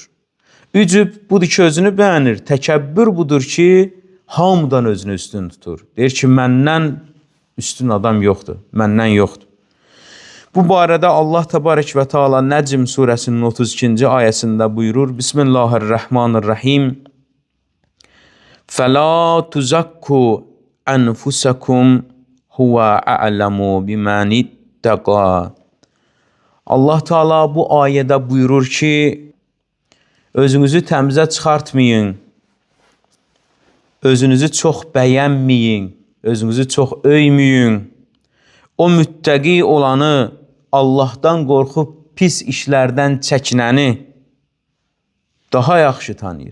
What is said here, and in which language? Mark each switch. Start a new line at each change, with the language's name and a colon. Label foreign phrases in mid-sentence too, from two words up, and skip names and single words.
Azerbaijani: Ücb budur ki, özünü bəyənir. Təkəbbür budur ki, hamıdan özünü üstün tutur. Deyir ki, məndən üstün adam yoxdur, məndən yoxdur. Bu barədə Allah
Arabic: تبارك وتعالى
Azerbaijani: Nəcm surəsinin 32-ci ayəsində buyurur.
Arabic: Bismillahirrahmanirrahim. فَلَا تُزَكُّوا أَنْفُسَكُمْ هُوَ أَعْلَمُ بِمَنِ اتَّقَى.
Azerbaijani: Allah Teala bu ayədə buyurur ki, özünüzü təmizə çıxartmayın, özünüzü çox bəyənməyin, özünüzü çox öyməyin. O müttəqi olanı, Allahdan qorxub pis işlərdən çəkinəni daha yaxşı tanıyır.